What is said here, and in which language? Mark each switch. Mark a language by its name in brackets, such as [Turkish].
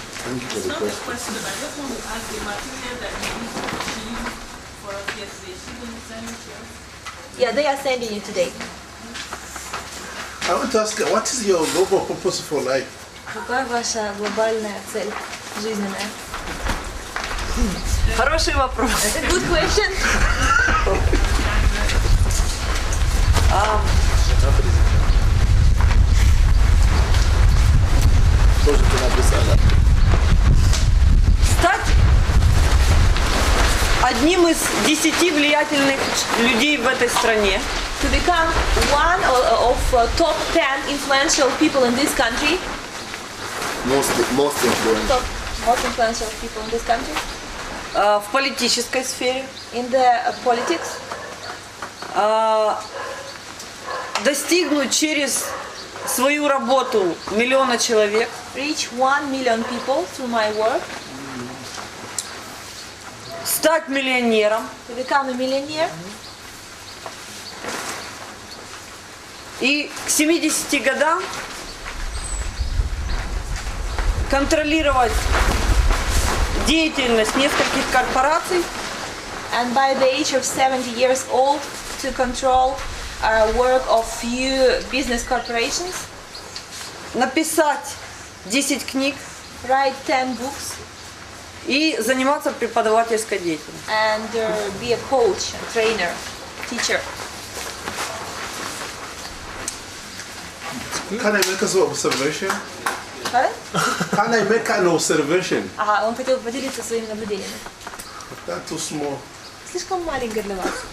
[English] Thank you for It's the not a question. question, but I just want to ask the material that you used for us yesterday. She didn't send it to us. Yeah, they are sending you today. I want to ask, what is your global purpose for life? [Russian] Какая ваша глобальная цель жизненная? Хороший вопрос. [English] That's a good question. [Russian] Стать одним из 10 влиятельных людей в этой стране. [English] To become one of top 10 influential people in this country. Most influential. Most influential people in this country. [Russian] В политической сфере. [English] In the politics. [Russian] Достигнуть через свою работу миллиона человек. [English] Reach 1 million people through my work. [Russian] Стать миллионером. [English] To become a millionaire. [Russian] И к 70 годам контролировать деятельность нескольких корпораций. [English] And by the age of 70 years old, to control work of few business corporations. [Russian] Написать 10 книг. [English] Write 10 books. [Russian] И заниматься преподавательской деятельностью. [English] And be a coach, a trainer, teacher. Can I make an observation? Pardon? Can I make an observation? [Russian] Ага, он хотел поделиться своими наблюдениями. [English] That's too small. [Russian] Слишком маленько для вас.